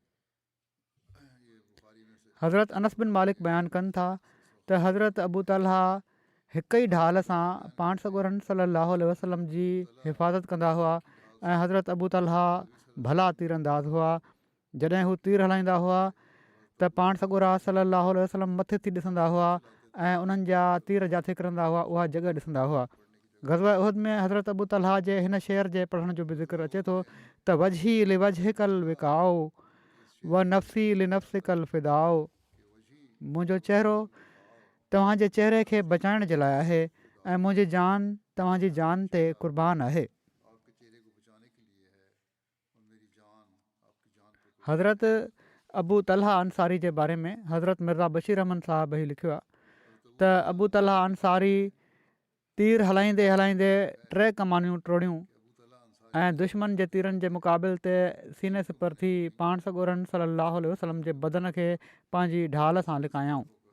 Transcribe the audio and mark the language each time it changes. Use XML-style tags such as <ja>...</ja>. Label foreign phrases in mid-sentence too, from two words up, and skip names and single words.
<sd>हज़रत अनस बिन मालिक बयानु कनि था त हज़रत अबू तलहा हिक ई ढाल सां पाण सॻोरनि</sd> <ar>صلاه وسلم</ar> <sd>जी हिफ़ाज़त कंदा हुआ ऐं हज़रत अबू तलहा भला तीरंदाज़ हुआ। जॾहिं हू तीर हलाईंदा हुआ त पाण सॻोरा</sd> <ar>صلاه وسلم</ar> <sd>मथे थी ॾिसंदा हुआ ऐं उन्हनि जा तीर जिथे किरंदा हुआ उहा जॻह ॾिसंदा हुआ। ग़ज़वा उहद में हज़रत अबू तलहा जे हिन शेर जे पढ़ण जो बि ज़िक्र अचे थो त</sd> <ar>وجهي لوجهك الوقاء ونفسي لنفسك الفداء.</ar> <sd>मुंहिंजो चहिरो तव्हांजे चहिरे खे बचाइण जे लाइ आहे ऐं मुंहिंजी जान तव्हांजी जान ते क़ुर्बान आहे। हज़रत अबू तलहा अंसारी जे बारे में हज़रत मिर्ज़ा बशीर अहमद साहब ई लिखियो आहे त अबू तलहा अंसारी तीर हलाईंदे हलाईंदे 3 कमानियूं टोड़ियूं ऐं दुश्मन जे तीरनि जे मुक़ाबिल ते सीने सिपर थी पाण सॻोरनि</sd> <ar>صلاه وسلم</ar> <sd>जे बदन खे पंहिंजी ढाल सां लिकायाऊं।</sd>